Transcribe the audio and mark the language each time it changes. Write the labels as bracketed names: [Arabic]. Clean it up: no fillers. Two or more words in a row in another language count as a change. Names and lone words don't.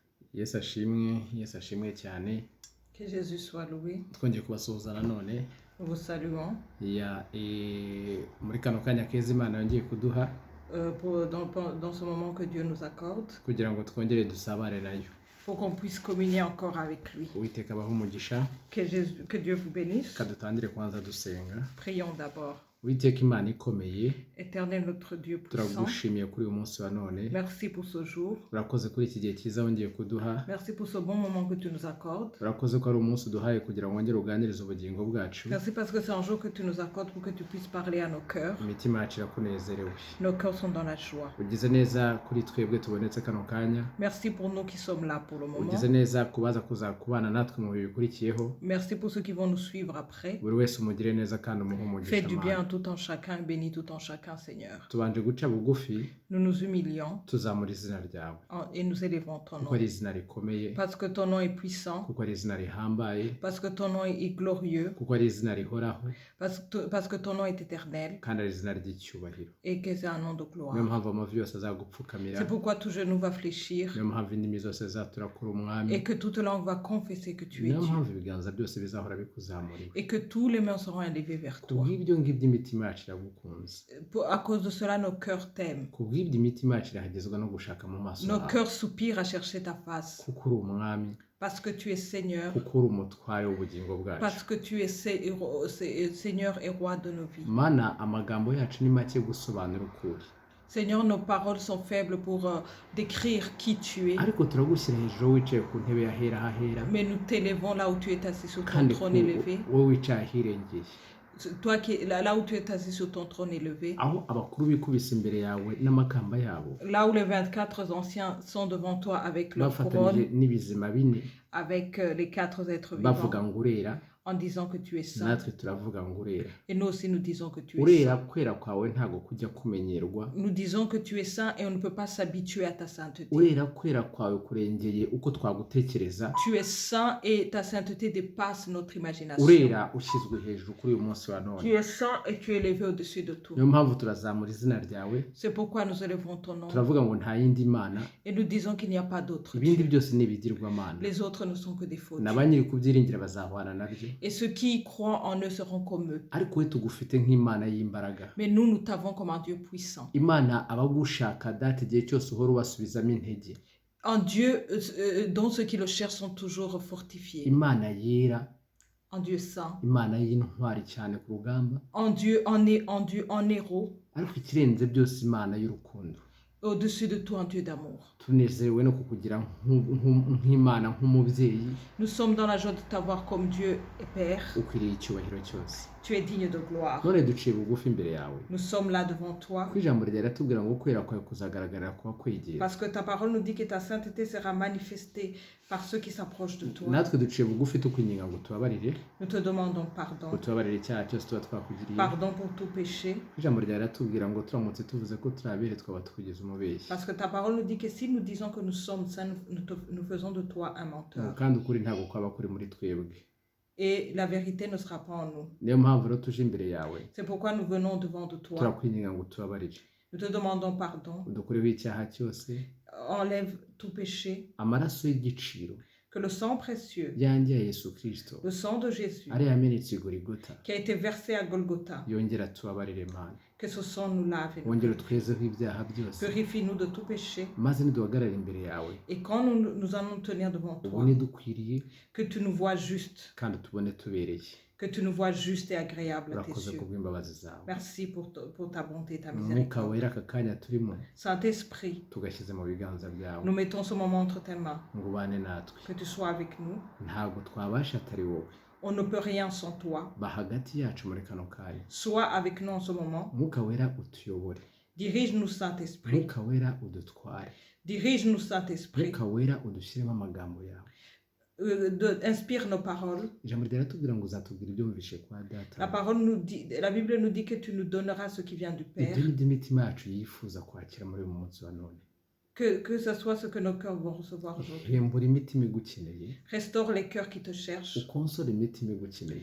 [Kinyarwanda] Yesu ashimwe cyane. [French] Que Jésus soit loué. [Kinyarwanda] Twongeye kubasuhuza nanone. [French] Nous vous saluons. [Kinyarwanda] Muri kano kanya keza Imana yongeye kuduha [French] Dans ce moment que Dieu nous accorde, [Kinyarwanda] kugira ngo twongere dusabane nayo. [French] pour qu'on puisse communier encore avec lui. [Kinyarwanda] Uwiteka abahe umugisha. [French] Que Dieu vous bénisse. [Kinyarwanda] Kadutangire kwanza dusenga. [French] Prions d'abord. [Kinyarwanda] Uwiteka Imana ikomeye, [French] Éternel notre Dieu puissant, [Kinyarwanda] turagushimiye kuri uyu munsi wa none. [French] merci pour ce jour. [Kinyarwanda] Urakoze kuri iki gihe cyiza wongeye kuduha. [French] Merci pour ce bon moment que tu nous accordes. [Kinyarwanda] Urakoze ko ari umunsi uduhaye kugira ngo wongere uganirize ubugingo bwacu. [French] Merci parce que c'est un jour que tu nous accordes pour que tu puisses parler à nos cœurs. [Kinyarwanda] Imitima yacu irakunezerewe. [French] Nos cœurs sont dans la joie. [Kinyarwanda] Ugize neza kuri twebwe tubonetse kano kanya. [French] Merci pour nous qui sommes là pour le moment. [Kinyarwanda] Ugize neza kubaza kubana natwe mu bihe bikurikiyeho. [French] Merci pour ceux qui vont nous suivre après. [Kinyarwanda] Buri wese umugire neza kandi umuhe umugisha. [French] Fais du bien tout en chacun, bénis tout en chacun, Seigneur. [Kinyarwanda] Tubanje guca bugufi, [French] Nous nous humilions [Kinyarwanda] tuzamura izina ryawe. [French] et nous élevons ton [Kinyarwanda] Kuko [French] nom. [Kinyarwanda] ari izina rikomeye, [French] Parce que ton nom est puissant, [Kinyarwanda] kuko ari izina rihambaye, [French] parce que ton nom est glorieux, [Kinyarwanda] kuko ari izina rihoraho, [French] parce que ton nom est éternel [Kinyarwanda] kandi ari izina ry'icyubahiro. [French] et que c'est un nom de [Kinyarwanda] Niyo [French] gloire. [Kinyarwanda] mpamvu amavi yose azagupfukamira, [French] C'est pourquoi tout genou va fléchir [Kinyarwanda] niyo mpamvu indimi zose zizatura kuri umwami, [French] et que toute langue va confesser que tu es [Kinyarwanda] niyo [French] Dieu [Kinyarwanda] mpamvu ibiganza byose bizahora bikuzamurira. [French] et que tous les mains seront élevées vers toi. [Kinyarwanda] Kubw'ibyo ngibyo imitima yacu iragukunze. [French] À cause de cela, nos cœurs t'aiment. [Kinyarwanda] Kubw'ibyo imitima yacu irahagezwa no gushaka mu maso [French] Nos [Kinyarwanda] hawe. [French] cœurs soupirent à chercher ta face [Kinyarwanda] Kuko uri umwami, [French] parce que tu es Seigneur, [Kinyarwanda] kuko uri umutware w'ubugingo bwacu. [French] parce que tu es Seigneur et roi de nos vies. [Kinyarwanda] Mana, amagambo yacu ni make gusobanura ukuri. [French] Seigneur, nos paroles sont faibles pour décrire qui tu es. [Kinyarwanda] Ariko turagushyira hejuru wicaye ku ntebe y'ahera hahera, [French] Mais nous t'élevons là où tu es assis sur ton [Kinyarwanda] kandi [French] trône élevé. [Kinyarwanda] wowe wicaye ahirengeye, [French] Toi qui là où tu es assis sur ton trône élevé. [Kinyarwanda] aho abakuru bikubise imbere yawe n'amakamba yabo, [French] Là où les 24 anciens sont devant toi avec leur [Kinyarwanda] bafatanije [French] couronne, [Kinyarwanda] n'ibizima bine, [French] avec les 4 êtres [Kinyarwanda] bavuga [French] vivants, [Kinyarwanda] ngo urera, [French] en disant que tu es saint. [Kinyarwanda] natwe turavuga ngo urera. [French] Et nous aussi nous disons que tu es [Kinyarwanda] Urera, [French] saint. [Kinyarwanda] kwera kwawe ntago kujya kumenyerwa. [French] Nous disons que tu es saint et on ne peut pas s'habituer à ta sainteté. [Kinyarwanda] Urera, kwera kwawe kurengeye uko twagutekereza. [French] Tu es saint et ta sainteté dépasse notre imagination. [Kinyarwanda] Urera, ushyizwe hejuru kuri uyu munsi wa [French] Tu [Kinyarwanda] none. [French] es saint et tu es élevé au-dessus de tout. [Kinyarwanda] Niyo mpamvu turazamura izina ryawe, [French] C'est pourquoi nous élevons ton nom [Kinyarwanda] turavuga ngo nta yindi mana, [French] et nous disons qu'il n'y a pas d'autre [Kinyarwanda] ibindi [French] Dieu. [Kinyarwanda] byose ni ibigirwamana. [French] Les autres ne sont que des faux dieux. [Kinyarwanda] N'abanyiri kubyiringira bazahwana nabyo. [French] Et ceux qui croient en eux seront comme eux. [Kinyarwanda] Ariko we tugufite nk'Imana y'imbaraga. [French] Mais nous t'avons comme un Dieu puissant. [Kinyarwanda] Imana abagushaka data igihe cyose uhora ubasubizamo intege. [French] Un Dieu dont ceux qui le cherchent sont toujours fortifiés. [Kinyarwanda] Imana yera, [French] Un Dieu saint. [Kinyarwanda] Imana y'intwari cyane ku rugamba. [French] Un Dieu en héros. [Kinyarwanda] Ariko ikirenze byose Imana y'urukundo. [French] Au-dessus de tout, un Dieu d'amour. [Kinyarwanda] Tunezerewe no kukugira nk'Imana nk'umubyeyi. [French] Nous sommes dans la joie de t'avoir comme Dieu et Père. [Kinyarwanda] Ukwiriye icyubahiro cyose. [French] Tu es digne de gloire. [Kinyarwanda] None duciye bugufi imbere yawe. [French] Nous sommes là devant toi. [Kinyarwanda] Ko ijambo ryawe riratubwira ngo kwera kwawe kuzagaragarira kuba kwegera. [French] Parce que ta parole nous dit que ta sainteté sera manifestée par ceux qui s'approchent de toi. [Kinyarwanda] Natwe duciye bugufi tukwinginga ngo tubabarire. [French] Nous te demandons pardon. [Kinyarwanda] Ngo tubabarire icyaha cyose tuba twakugiriye. [French] Pardon pour tout péché. [Kinyarwanda] Ijambo ryawe riratubwira ngo turamutse tuvuze ko turabere twaba tukugize umubeshyi. [French] Parce que ta parole nous dit que si nous disons que nous sommes saints, nous faisons de toi un menteur. [Kinyarwanda] Kandi ukuri ntabwo kwaba kuri muri twebwe. [French] Et la vérité ne sera pas en nous. [Kinyarwanda] Niyo mpamvu rero tuje imbere yawe. [French] C'est pourquoi nous venons devant de toi. [Kinyarwanda] Turakwinginga ngo tubabarire. [French] Nous te demandons pardon. [Kinyarwanda] Udukureho icyaha cyose. [French] Enlève tout péché. [Kinyarwanda] Amaraso y'igiciro. [French] Que le sang précieux, [Kinyarwanda] Yanjye ya Yesu Kristo. [French] le sang de Jésus, [Kinyarwanda] Ari yamenetse i Golgotha. [French] qui a été versé à Golgotha, [Kinyarwanda] Yongera tubabarire Mana. [French] que ce sang nous lave et nous [Kinyarwanda] Wongere utwezeho ibyaha byose. [French] purifie-nous de tout péché. [Kinyarwanda] Maze niduhagarare imbere yawe. [French] Et quand nous allons nous tenir devant toi, [Kinyarwanda] Ubone dukwiriye [French] que tu nous vois juste, [Kinyarwanda] kandi tubone tubereye. [French] que tu nous vois juste et agréable à tes [Kinyarwanda] Urakoze [French] yeux. [Kinyarwanda] kubw'imbabazi zawe. [French] Merci pour ta bonté et ta [Kinyarwanda] Umwuka [French] miséricorde. [Kinyarwanda] wera aka kanya turimo [French] Saint-Esprit, [Kinyarwanda] tugashyize mu biganza byawe. [French] nous mettons ce moment entre tes mains, [Kinyarwanda] Ngo ubane natwe. [French] que tu sois avec nous. [Kinyarwanda] Ntabwo twabasha atari wowe. [French] On ne peut rien sans toi. [Kinyarwanda] Ba hagati yacu muri kano kanya. [French] Sois avec nous en ce moment. [Kinyarwanda] Umwuka wera utuyobore. [French] Dirige-nous, Saint-Esprit. [Kinyarwanda] Umwuka wera udutware. [French] Dirige-nous, Saint-Esprit. [Kinyarwanda] Umwuka wera udushyiremo amagambo yawe. [French] Inspire nos paroles. [Kinyarwanda] Ijambo riratubwira ngo uzatubwira ibyo wumvishe kwa data. [French] La Bible nous dit que tu nous donneras ce qui vient du Père. [Kinyarwanda] Ibyo ni byo imitima yacu yifuza kwakira muri uyu munsi wa none. [French] Que ce soit ce que nos cœurs vont recevoir aujourd'hui. [Kinyarwanda] hembura imitima igukeneye [French] Restaure les cœurs qui te cherchent. [Kinyarwanda] ukonsore imitima igukeneye